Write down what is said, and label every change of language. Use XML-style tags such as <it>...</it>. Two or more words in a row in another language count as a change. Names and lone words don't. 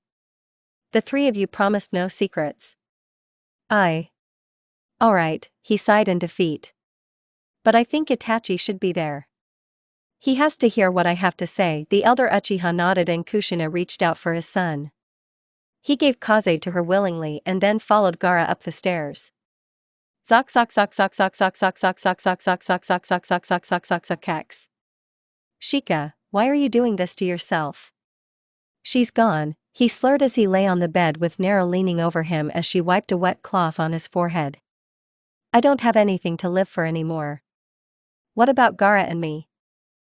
<en>The three of you promised no secrets. Alright, he sighed in defeat. But I think Itachi should be there. He has to hear what I have to say. The elder Uchiha nodded and Kushina reached out for his son. He gave Kaze to her willingly and then followed Gaara up the stairs. Zok zok zok zok zok zok zok zok zok zok zok zok zok zok zok zok zok zok zok kex. Shika, why are you doing this to yourself? She's gone, he slurred as he lay on the bed with Naru leaning over him as she wiped a wet cloth on his forehead. I don't have anything to live for anymore. What about Gaara and me?</en>